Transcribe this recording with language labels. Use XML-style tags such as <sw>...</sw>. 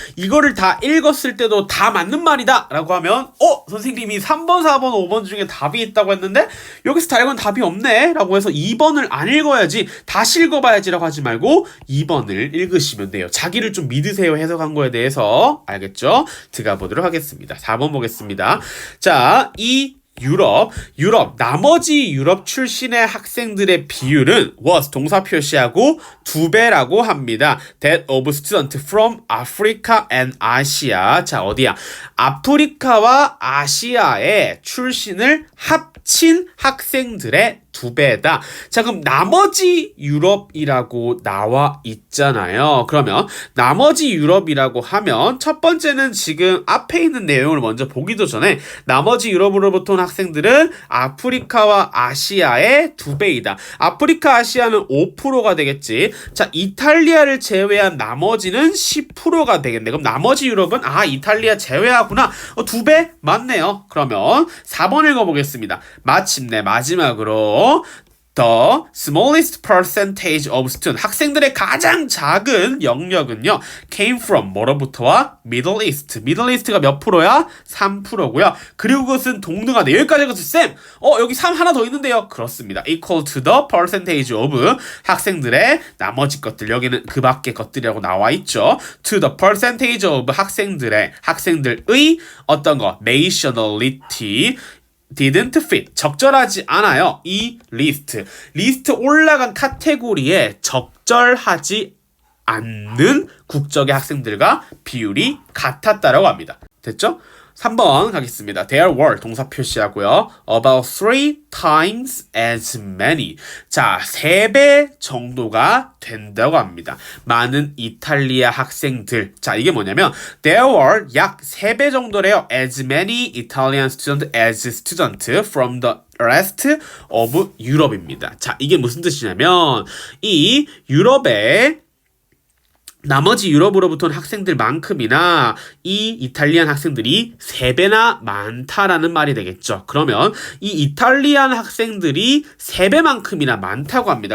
<ko>이거를 다 읽었을 때도 다 맞는 말이다 라고 하면 선생님이 3번, 4번, 5번 중에 답이 있다고 했는데 여기서 다 읽은 답이 없네 라고 해서 2번을 안 읽어야지 다시 읽어봐야지 라고 하지 말고 2번을 읽으시면 돼요. 자기를 좀 믿으세요 해석한 거에 대해서. 알겠죠? 들어가 보도록 하겠습니다. 4번 보겠습니다. 자, 유럽, 나머지 유럽 출신의 학생들의 비율은 was 동사 표시하고 2배라고 합니다.</ko> <en>That of students from Africa and Asia.</en> <ko>자, 어디야? 아프리카와 아시아의 출신을 합친 학생들의 2배다. 자, 그럼 나머지 유럽이라고 나와 있잖아요. 그러면 나머지 유럽이라고 하면 첫 번째는 지금 앞에 있는 내용을 먼저 보기도 전에 나머지 유럽으로부터 온 학생들은 아프리카와 아시아의 2배이다. 아프리카, 아시아는 5%가 되겠지. 자, 이탈리아를 제외한 나머지는 10%가 되겠네. 그럼 나머지 유럽은 이탈리아 제외하구나. 2배? 맞네요. 그러면 4번 읽어보겠습니다. 마침내 마지막으로</ko> <en>The smallest percentage of students</en> <ko>학생들의 가장 작은 영역은요</ko> <en>came from</en> <ko>뭐로부터와</ko> <en>Middle East.</en> <ko>Middle East가 몇 프로야? 3%고요. 그리고 그것은 동등하다. 여기까지 가서 쌤 여기 3 하나 더 있는데요. 그렇습니다.</ko> <en>Equal to the percentage of</en> <ko>학생들의 나머지 것들 여기는 그 밖의 것들이라고 나와 있죠.</ko> <en>To the percentage of</en> <ko>학생들의 어떤 거</ko> <en>nationality didn't fit</en> <ko>적절하지 않아요. 이 리스트 올라간 카테고리에 적절하지 않는 국적의 학생들과 비율이 같았다라고 합니다. 됐죠? 3번 가겠습니다.</ko> <en>There were</en> <ko>동사 표시하고요.</ko> <en>About 3 times as many.</en> <ko>자, 3배 정도가 된다고 합니다. 많은 이탈리아 학생들. 자, 이게 뭐냐면</ko> <en>There were</en> <ko>약 3배 정도래요.</ko> <en>As many Italian students as students from the rest of Europe입니다.</en> <ko>자, 이게 무슨 뜻이냐면 이 유럽의 나머지 유럽으로부터 온 학생들만큼이나 이 이탈리안 학생들이 3배나 많다라는 말이 되겠죠. 그러면 이 이탈리안 학생들이 3배만큼이나 많다고 합니다.</ko>